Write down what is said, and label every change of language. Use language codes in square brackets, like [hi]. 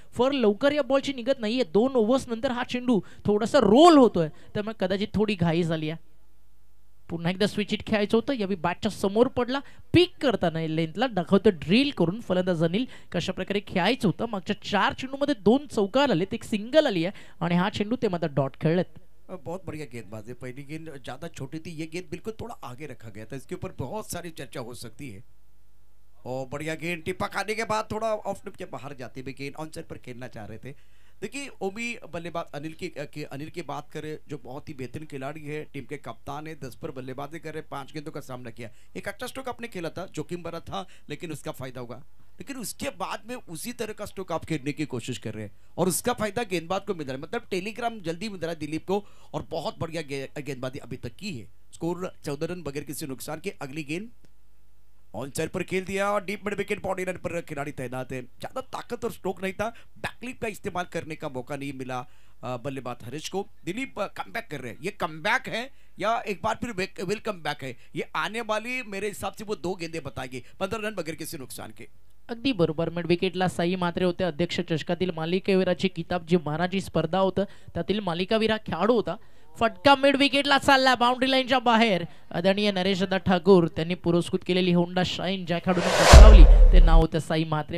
[mr] Fur लवकर या बॉलची निघत नाहीये. 2 ओव्हर्स नंतर हा चेंडू थोडासा रोल होतोय, त्यामुळे कदाचित थोडी घाई झाली आहे. पुन्हा एकदा स्विच हिट खेळायचं होतं. यावेळी बॅटच्या समोर पडला. पीक करताना लेंथला दाखवतं ड्रिल करून फलंदाज अनिल कशा प्रकारे खेळायचं होतं. मागच्या 4 चेंडूमध्ये 2 चौकार आलेत, एक सिंगल आली आहे आणि हा चेंडू ते मात्र डॉट खेळलेत. [hi] बहुत बढ़िया गेंदबाजी। पहली गेंद ज्यादा छोटी थी, ये गेंद बिल्कुल थोड़ा आगे रखा गया था, इसके ऊपर बहुत सारी चर्चा हो सकती है। और बढ़िया गेंद टिप्पा खाने के बाद थोड़ा ऑफ स्टंप के बाहर जाते हुए गेंद ऑन साइड पर खेलना चाह रहे थे। देखिए ओमी बल्लेबाज अनिल की बात करें, जो बहुत ही बेहतरीन खिलाड़ी है, टीम के कप्तान है, 10 पर बल्लेबाजी कर रहे, 5 गेंदों का सामना किया। एक अच्छा स्ट्रोक आपने खेला था, जोखिम भरा था, लेकिन उसका फायदा होगा। लेकिन उसके बाद में उसी तरह का स्ट्रोक आप खेलने की कोशिश कर रहे हैं और उसका फायदा गेंदबाज को मिल रहा है। मतलब टेलीग्राम जल्दी मिल रहा है दिलीप को और बहुत बढ़िया गेंदबाजी अभी तक की है। स्कोर 14 रन बगैर किसी नुकसान के। अगली गेंद ऑन साइड पर खेल दिया और deep mid wicket body run पर खिलाड़ी तैनात है। ज्यादा ताकत और स्ट्रोक नहीं था, बैकलिप का इस्तेमाल करने का मौका नहीं मिला बल्लेबाज हरीश को। दिलीप कमबैक कर रहे हैं। ये कमबैक है या एक बार फिर वेलकम बैक है, ये आने वाली मेरे हिसाब से वो 2 गेंदें बताएगी। 15 रन बगैर किसी नुकसान के। [mr] अगदी बरोबर. मिड विकेटला साई मात्रे होते. अध्यक्ष चषकातील मालिकावीराची किताब जी मानाची स्पर्धा होतं त्यातील मालिकावीर खेळाडू होता. फटका मिड विकेटला चालला बाउंड्री लाईनच्या बाहेर. आदरणीय नरेशदा ठाकूर त्यांनी पुरस्कृत केलेली होंडा शाईन ज्या खेळाडूने पटकावली ते नाव होतं साई मात्रे.